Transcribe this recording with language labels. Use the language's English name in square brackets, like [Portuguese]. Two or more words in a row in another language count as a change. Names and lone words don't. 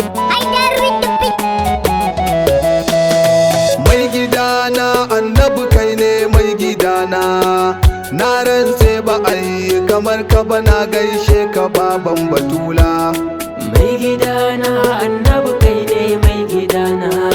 [English] Haidar with the beat. [Hausa] Mai gidana, Annabi kai ne mai gidana. Na rantse ba a yi kamar ka ba, na gaishe ka baban Batula. Mai gidana, Annabi kai ne mai gidana.